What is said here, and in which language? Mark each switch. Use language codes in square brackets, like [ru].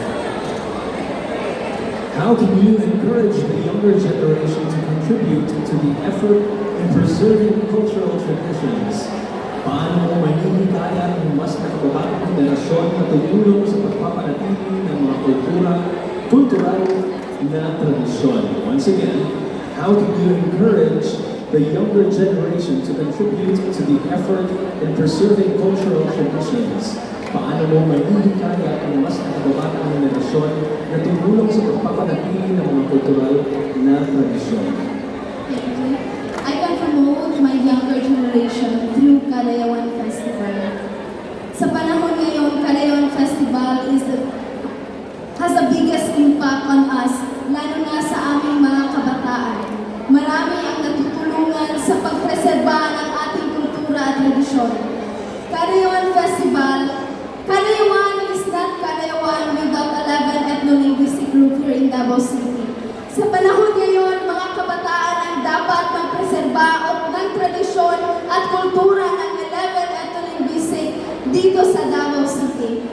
[en] how can you encourage the younger generation to contribute to the effort in preserving cultural traditions? [tl] Paano mo manihikayat ng mas nakababatang henerasyon na tumulong sa pagpapanatili ng mga kultural na tradisyon? [en] Once again, how can you encourage the younger generation to contribute to the effort in preserving cultural traditions? [tl] Paano mo manihikayat ang mas nakababatang henerasyon na tumulong sa pagpapanatili ng mga kultural na tradisyon? [en] I can promote my younger generation through Kalayawan Festival. [tl] Sa panahon ngayon, Kalayawan Festival [en] has the biggest impact on us, [tl] lalo na sa aming mga kabataan. Marami ang natutulungan sa pagpreserba ng ating kultura at tradisyon. [en] Kalayawan Festival, Kalayawan is not Kalayawan without 11 ethno-linguistic group here in Davao City. [tl] Sa panahon ngayon, mga kabataan ang dapat magpreserba ng tradisyon at kultura ng 11 ethno-linguistic dito sa Davao City.